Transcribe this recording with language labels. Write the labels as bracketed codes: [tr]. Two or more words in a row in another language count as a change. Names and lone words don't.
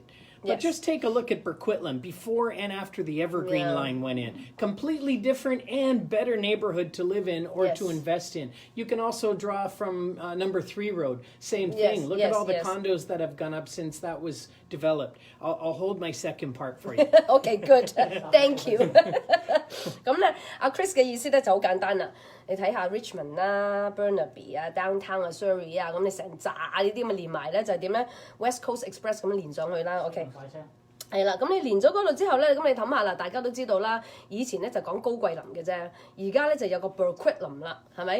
[en] But just take a look at Burquitlam before and after the Evergreen line went in. Completely different and better neighborhood to live in or to invest in. You can also draw from number 3 road. Same thing. Look at all the condos that have gone up since that was developed. I'll hold my second part for you. Okay, good. Thank you. [yue] 咁咧，阿 Chris 嘅意思咧就好簡單啦。你睇下 Richmond 啦、Burnaby 啊、Downtown 啊、Surrey 啊，咁你成扎呢啲咁連埋咧，就係點咧 ？West Coast Express 咁連上去啦。OK。係啦，咁你連咗嗰度之後咧，咁你諗下啦，大家都知道啦，以前咧就講高貴林嘅啫，而家咧就有個 Burquitlam 啦，係咪？